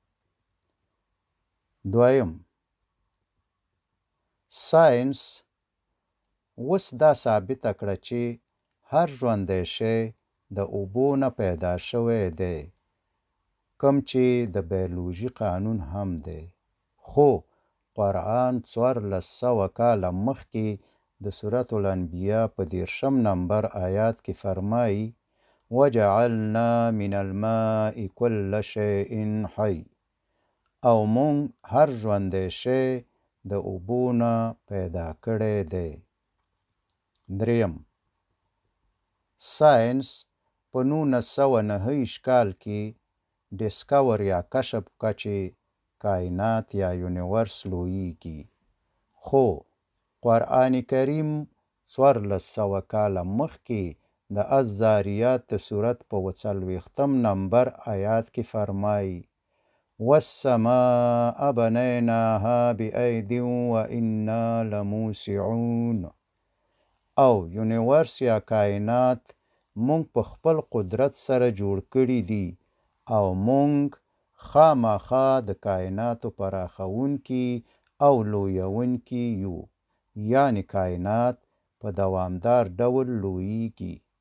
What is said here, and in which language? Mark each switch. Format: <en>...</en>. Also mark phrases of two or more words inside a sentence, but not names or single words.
<ps>دویم، ساینس اوس دا ثابته کړه چې هر ژوندی شی د اوبو نه پیدا شوی دی، کوم چې د بیولوژي قانون هم دی. خو قرآن 1400 کاله مخکې د سورة الانبیاء په 13 نمبر آیات کې فرمایي:</ps> <ar>وجعلنا من الماء كل شيء حي،</ar> <ps>او مونږ هر ژوندی شی د اوبو نه پیدا کړی دی. دریم، ساینس په 1929 کال کې ډسکور یا کشف کړه چې کائنات یا یونیورس لویږي. خو قرآن کریم 1400 کاله مخکې د الذاریات د سورت په 40 نمبر آیات کې فرمایي:</ps> <ar>والسماء بنيناها بأيد وإنا لموسعون،</ar> <ps>او یونیورس یا کائنات مونږ په خپل قدرت سره جوړ کړي دي او مونږ خامخا د کائناتو پراخونکي او لویونکي یو، یعنی کائنات په دوامدار ډول لویږي.</ps>